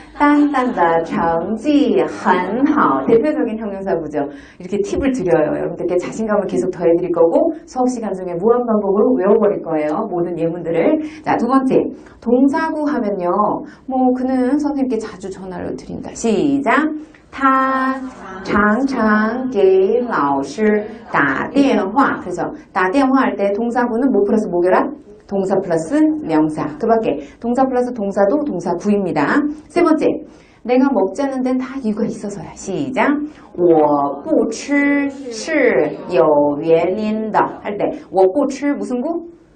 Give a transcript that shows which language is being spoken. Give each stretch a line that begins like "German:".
Chinese: 淡淡的成绩很好
Korean: 대표적인 형용사구죠. 이렇게 팁을 드려요. 여러분들께 자신감을 계속 더해드릴 거고 수업 시간 중에 무한반복으로 외워버릴 거예요. 모든 예문들을. 자, 두 번째 동사구 하면요. 뭐 그는 선생님께 자주 전화를 드린다. 시작.
Chinese: 他常常给老师打电话
Korean: 그래서 打电话할 때 동사구는 뭐 플러스 뭐 결합? 동사 플러스 명사. 그 밖에 동사 플러스 동사도 동사구입니다. 세 번째, 내가 먹지 않는 데는 다 이유가 있어서야. 시작.
Chinese: 我不吃是有原因的
Korean: 할 때 我不吃 무슨 구?